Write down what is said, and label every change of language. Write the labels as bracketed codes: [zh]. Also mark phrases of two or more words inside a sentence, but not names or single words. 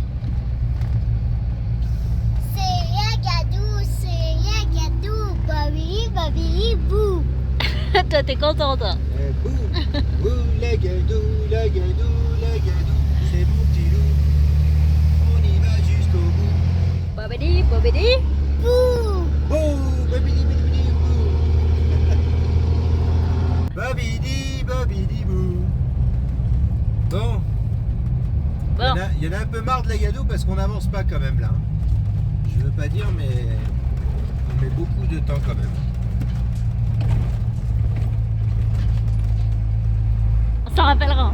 [fr] C'est Yagadou, babili, babili, bou. Toi, t'es content, toi. Bou, bou, la gadou, c'est mon petit loup. On y va jusqu'au bout. Bobidi, bobidi. Bou. Bou, babidi, babidi, bou. Babidi, babidi, bou. Bon. Bon, Il y en a un peu marre de la gadou parce qu'on n'avance pas quand même là. Je veux pas dire, mais on met beaucoup de temps quand même. on s'en rappellera.